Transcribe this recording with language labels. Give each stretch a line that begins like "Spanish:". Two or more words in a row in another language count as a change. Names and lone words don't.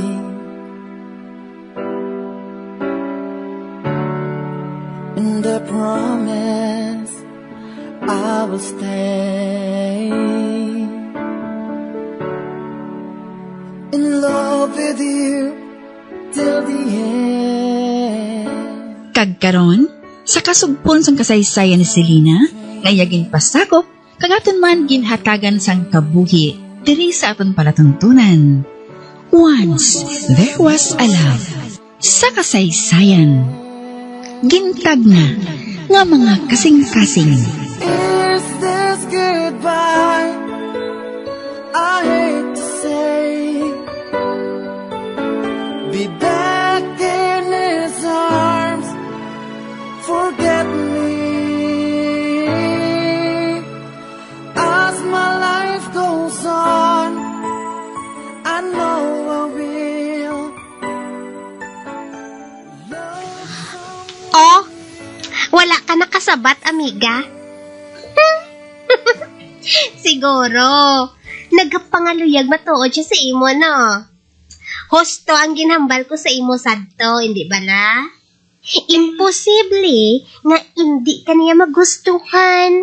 English: And I promise I will stay in love with you till the end.
Hiligaynon: Kagkaron, sa kasugpon sang kasaysayan ni Selena, ngayaging pasakop, kagaton man ginhatagan sang kabuhi, diri sa aton palatuntunan.
English: Once, there was a love.
Hiligaynon: Sa kasaysayan, gintag na nga mga kasing-kasing.
English: Is this goodbye? I hate to say, be back in his arms, forget me. As my life goes on, I know I will love someone.
Hiligaynon: Oh, wala ka nakasabat, amiga? Siguro, nagpangaluyag matuod siya sa imo, no? Husto ang ginhambal ko sa imo sadto, hindi ba na? Imposible nga hindi ka niya magustuhan.